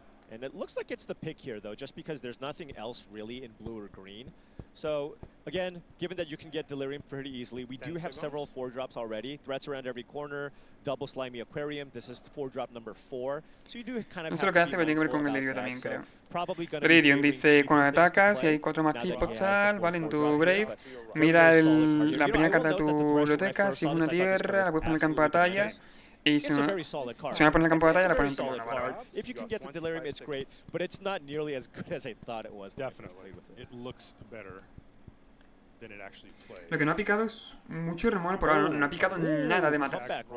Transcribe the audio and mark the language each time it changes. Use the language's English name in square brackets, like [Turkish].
[English] And it looks like it's the pick here, though, just because there's nothing else really in blue or green. So, again, given that you can get Delirium pretty easily, we do have several 4-drops already. Threats around every corner, double Slimy Aquarium. This is 4-drop number 4. So you do kind of [Spanish] no sé lo que hace, pero tiene que ver con el delirio también, creo. Delirium dice, cuando atacas, si hay 4 más tipos, tal, vale, en tu Brave, mira la primera carta de tu biblioteca, si es una tierra, la puedes poner en el campo de batalla. Y si no pones en el campo de batalla, la pones en tu mano, vale. [English] If you can get the Delirium, it's great, but it's not nearly as good as I thought it was. Definitely. It looks better than it actually plays. [Spanish] Lo que no ha picado es mucho removal por ahora, no ha picado nada de matas.